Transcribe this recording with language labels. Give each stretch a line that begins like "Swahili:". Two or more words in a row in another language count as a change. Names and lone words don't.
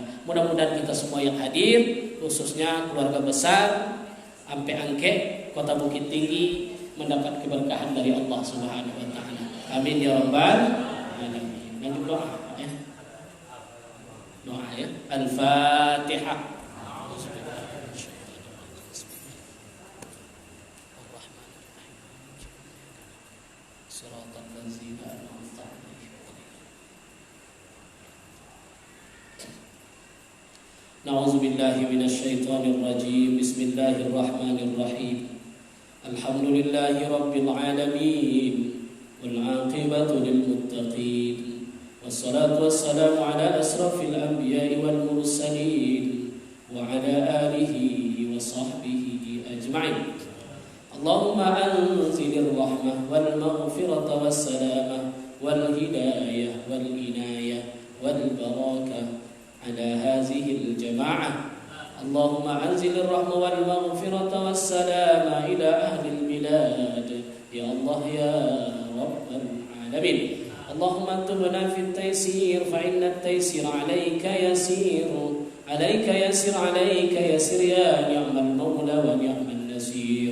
Indonesian: Mudah-mudahan kita semua yang hadir, khususnya keluarga besar sampai Angke, Kota Bukit Tinggi, mendapat keberkahan dari Allah
Arabic: سبحانه وتعالى. آمين يا رب العالمين.
Indonesian: Dan doa ya. Doa ya. Al-Fatihah.
Arabic: نعوذ بالله من الشيطان الرجيم. بسم الله الرحمن الرحيم. الحمد لله رب العالمين والعاقبة للمتقين. والصلاة والسلام على أشرف الأنبياء والمرسلين وعلى آله وصحبه أجمعين. اللهم أنزل الرحمة والمغفرة والسلامة والهداية والعناية والبركة على هذه الجماعة. اللهم أنزل الرحمة والمغفرة والسلام إلى أهل البلاد يا الله يا رب العالمين. اللهم اكتبنا في التيسير فإن التيسير عليك يسير يا نعم المولى ونعم النصير.